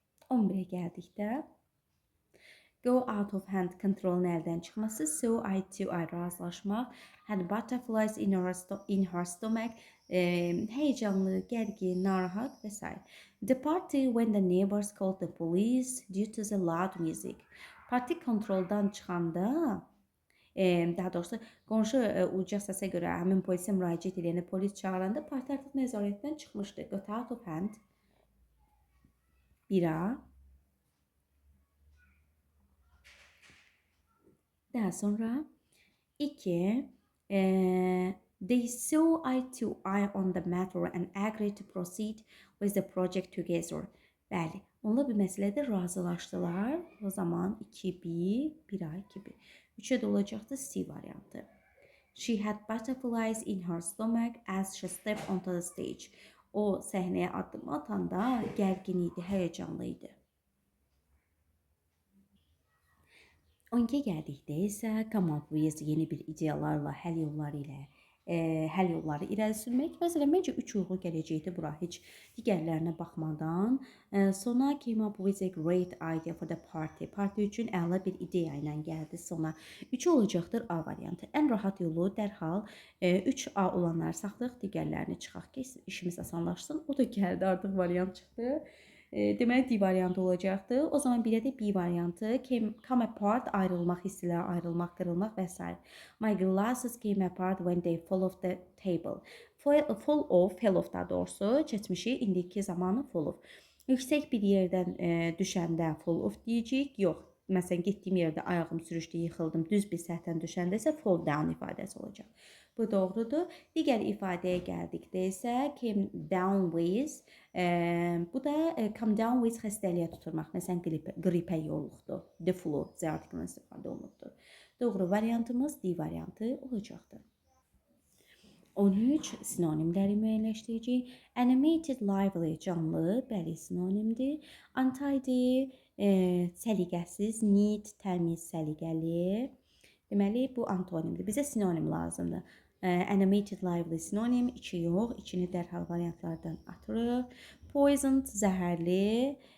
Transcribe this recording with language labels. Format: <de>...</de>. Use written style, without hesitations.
<az>11-ə gəldikdə</az> <en>go out of hand</en> <az>kontrolun əldən çıxması, so I to I razılaşmaq,</az> <en>had butterflies in her stomach,</en> <az>heyecanlı, gərgin, narahat və s.</az> <en>The party when the neighbors called the police due to the loud music.</en> <az>Parti kontroldan çıxanda, daha doğrusu qonşu uca səsə görə həmin polisə müraciət edəndə polis çağıranda parti artıq nəzarətdən çıxmışdı.</az> <en>Got out of hand. 1A.</en> <az>Daha sonra 2.</az> <en>They saw eye to eye on the matter and agreed to proceed with the project together.</en> <az>Bəli, onlar bir məsələdə razılaşdılar. O zaman 2B, 1A, 2B. 3'e də olacaqdı C variantı.</az> <en>She had butterflies in her stomach as she stepped onto the stage.</en> <az>O səhnəyə addım atanda gərgin idi, həyəcanlı idi. 12'ye gəldikdə isə</az> <en>come up with</en> <az>yeni bir ideyalarla, həll yolları irəli sürmək. Məsələn, məncə 3 uyğun gələcəkdir bura, heç digərlərinə baxmadan.</az> <en>Sona came up with a great idea for the party.</en> <az>Parti üçün əla bir ideya ilə gəldi sona. 3 olacaqdır A variantı. Ən rahat yolu dərhal 3A olanları saxlayaq, digərlərini çıxaq ki, işimiz asanlaşsın. O da gəldi, artıq variant çıxdı. Deməli D variantı olacaqdı. O zaman bir də B variantı.</az> <en>Come apart,</en> <az>ayrılmaq, hissələr ayrılmaq, qırılmaq və s.</az> <en>My glasses came apart when they fall off the table.</en> <az>Fall off daha doğrusu keçmişi, indiki zamanı fall off. Yüksək bir yerdən düşəndə fall off deyəcəyik. Yox. Məsələn, getdiyim yerdə ayağım sürüşdü, yıxıldım. Düz bir səthdən düşəndə isə fall down ifadəsi olacaq. Bu doğrudur. Digər ifadəyə gəldikdə isə came down with, bu da come down with xəstəliyə tuturmaq. Məsələn, qripə yoluxdu.</az> <en>The flu,</en> <az>Z artiklının istifadə olunubdur. Doğru variantımız D variantı olacaqdır. 13 sinonimləri müəyyənləşdirəcəyik.</az> <en>Animated, lively,</en> <az>canlı, bəli sinonimdir. Untidy, səliqəsiz, neat, təmiz, səliqəli. Deməli, bu antonimdir. Bizə sinonim lazımdır. Animated, lively sinonim, 2 yox, 2-ni dərhal variantlardan atırıq. Poisoned, zəhərli,</az>